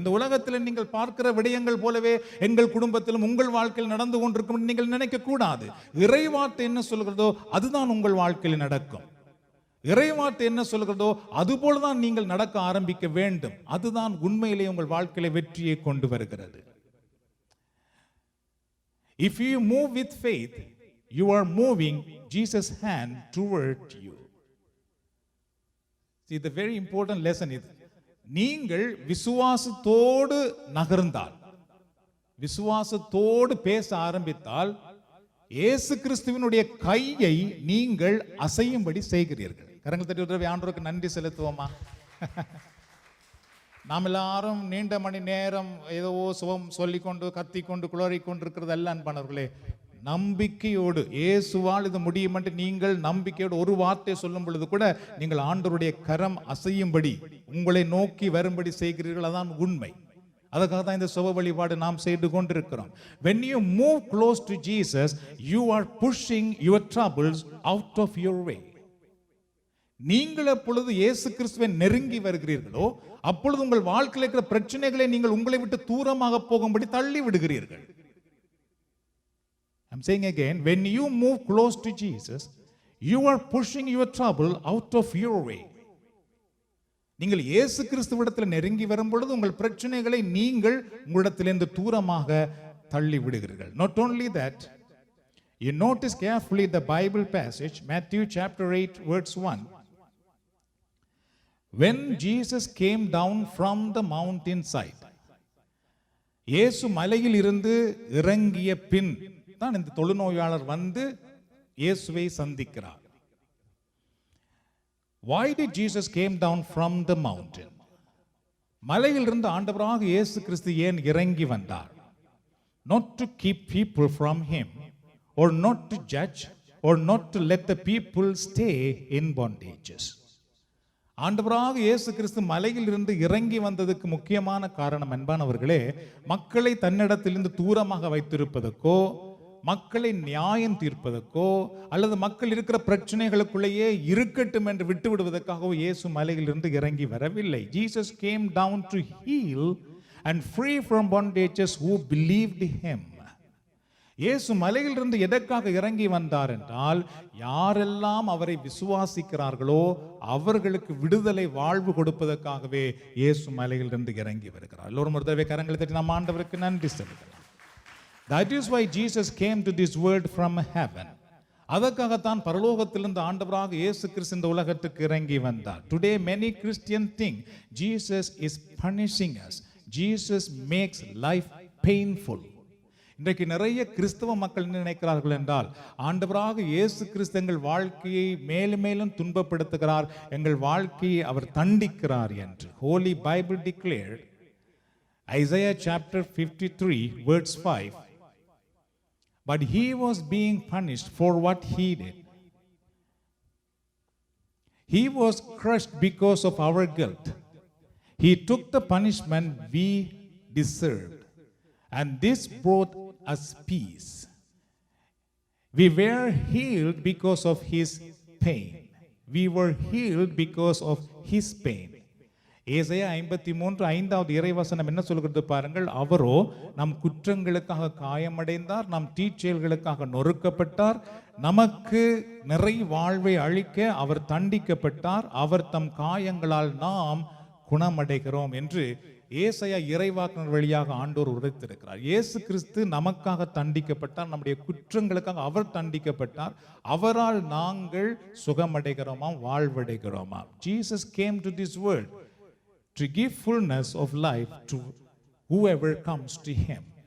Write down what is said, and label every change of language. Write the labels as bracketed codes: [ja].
[ta] இந்த உலகத்தில் நீங்கள் பார்க்கிற விடயங்கள் போலவே எங்கள் குடும்பத்திலும் உங்கள் வாழ்க்கையில் நடந்து கொண்டிருக்கும் நீங்கள் நினைக்க கூடாது. இறைவார்த்தை என்ன சொல்கிறதோ அதுதான் உங்கள் வாழ்க்கையில் நடக்கும். இறைவார்த்தை என்ன சொல்கிறதோ அதுபோலதான் நீங்கள் நடக்க ஆரம்பிக்க வேண்டும். அதுதான் உண்மையிலே உங்கள் வாழ்க்கையில வெற்றியை கொண்டு வருகிறது. [en] If you move with faith, you are moving Jesus' hand toward you. See, the very important lesson is, [ta] நீங்கள் விசுவாசத்தோடு நகர்ந்தால், விசுவாசத்தோடு பேச ஆரம்பித்தால் இயேசு கிறிஸ்துவினுடைய கையை நீங்கள் அசையும்படி செய்கிறீர்கள். கரங்கள் தட்டி உதவி ஆண்டவருக்கு நன்றி செலுத்துவோமா? நாம் எல்லாரும் நீண்ட மணி நேரம் ஏதோ சுகம் சொல்லிக்கொண்டு கத்திக்கொண்டு குளறிக்கொண்டு இருக்கிறது அல்ல அன்பானவர்களே. நம்பிக்கையோடு இயேசுவால் இது முடியும் என்று நீங்கள் நம்பிக்கையோடு ஒரு வார்த்தை சொல்லும் பொழுது கூட நீங்கள் ஆண்டவருடைய கரம் அசையும்படி உங்களை நோக்கி வரும்படி செய்கிறீர்கள். அதான் உண்மை. அதுக்காக தான் இந்த சுப வழிபாடு நாம் செய்து கொண்டிருக்கிறோம். [en] When you move close to Jesus, you are pushing your troubles out of your way. [ta] நீங்கள் எப்பொழுது இயேசு கிறிஸ்துவை நெருங்கி வருகிறீர்களோ அப்பொழுது உங்கள் வாழ்க்கையில் இருக்கிற பிரச்சனைகளை நீங்கள் உங்களை விட்டு தூரமாக போகும்படி தள்ளி விடுகிறீர்கள். [en] I'm saying again, when you move close to Jesus, you are pushing your trouble out of your way. [ta] நீங்கள் இயேசு கிறிஸ்துவிடத்தில் நெருங்கி வரும் பொழுது உங்கள் பிரச்சனைகளை நீங்கள் உங்களிடத்திலிருந்து தூரமாக தள்ளி விடுகிறீர்கள். [en] Not only that, you notice carefully the Bible passage, Matthew chapter 8 verse 1. When Jesus came down from the mountainside, [ta] இயேசு மலையில் இருந்து இறங்கிய பின் தான் இந்த தொழுநோயாளர் வந்து இயேசுவை சந்திக்கிறார். [en] Why did Jesus came down from the mountain? [ta] மலையில் இருந்து ஆண்டவராக இயேசு கிறிஸ்து ஏன் இறங்கி வந்தார்? [en] Not to keep people from him, or not to judge, or not to let the people stay in bondages. [ta] ஆண்டவராக இயேசு கிறிஸ்து மலையில் இருந்து இறங்கி வந்ததுக்கு முக்கியமான காரணம் அன்பானவர்களே, மக்களை தன்னிடத்திலிருந்து தூரமாக வைத்திருப்பதற்கோ, மக்களை நியாயம் தீர்ப்பதற்கோ, அல்லது மக்கள் இருக்கிற பிரச்சனைகளுக்குள்ளேயே இருக்கட்டும் என்று விட்டு விடுவதற்காகவோ இயேசு மலையிலிருந்து இறங்கி வரவில்லை. [en] Jesus came down to heal and free from bondages who believed him. [ta] இயேசு மலையிலிருந்து எதற்காக இறங்கி வந்தார் என்றால், யாரெல்லாம் அவரை விசுவாசிக்கிறார்களோ அவர்களுக்கு விடுதலை வாழ்வு கொடுப்பதற்காகவே இயேசு மலையிலிருந்து இறங்கி வருகிறார். எல்லோரும் ஒரு தடவை கரங்களை தட்டி நாம் ஆண்டவருக்கு நன்றி செலுத்தலாம். [en] That is why Jesus came to this world from heaven. [ta] அதற்காகத்தான் பரலோகத்திலிருந்து ஆண்டவராக இயேசு கிறிஸ்து இந்த உலகத்துக்கு இறங்கி வந்தார். [en] Today many Christians think Jesus is punishing us. Jesus makes life painful. [ta] இன்றைக்கு நிறைய கிறிஸ்தவ மக்கள் நினைக்கிறார்கள் என்றால், ஆண்டவராக இயேசு கிறிஸ்து எங்கள் வாழ்க்கையை மேலும் மேலும் துன்பப்படுத்துகிறார், எங்கள் வாழ்க்கையை அவர் தண்டிக்கிறார் என்று. [en] Holy Bible declared, Isaiah chapter 53 verse 5, but he was being punished for what he did. He was crushed because of our guilt. He took the punishment we deserved, and this brought us peace. We were healed because of his pain. We were healed because of his pain. [ta] ஏசாயா 53:5 இறைவசனம் என்ன சொல்கிறது பாருங்கள். அவரோ நம் குற்றங்களுக்காக காயமடைந்தார், நம் தீச்செயல்களுக்காக நொறுக்கப்பட்டார், நமக்கு நிறை வாழ்வை அளிக்க அவர் தண்டிக்கப்பட்டார், அவர் தம் காயங்களால் நாம் குணமடைகிறோம் என்று ஏசாயா இறைவாக்கினர் வழியாக ஆண்டவர் உரைத்திருக்கிறார். இயேசு கிறிஸ்து நமக்காக தண்டிக்கப்பட்டார், நம்முடைய குற்றங்களுக்காக அவர் தண்டிக்கப்பட்டார், அவரால் நாங்கள் சுகமடைகிறோமாம், வாழ்வடைகிறோமாம். [en] Jesus came to this world to give fullness of life to whoever comes to him.